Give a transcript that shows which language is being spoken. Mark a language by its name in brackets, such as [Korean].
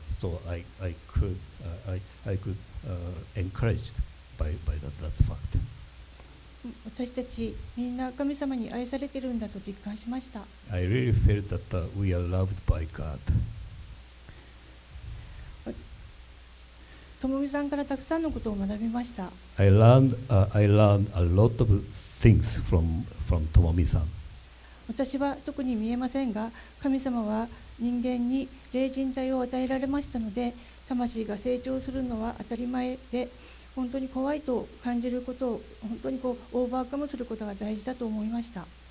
[English] So I could encouraged by that fact. [Japanese] 私たちみんな神様に愛されているんだと実感しました。 [English] I really felt that we are loved by God. [Japanese] ともみさんからたくさんのことを学びました。 [English] I learned a lot of things from Tomomi-san. [Japanese] 私は特に見えませんが、神様は人間に霊人体を与えられましたので、魂が成長するのは当たり前で、本当に怖いと感じることを本当にオーバーカムすることが大事だと思いました。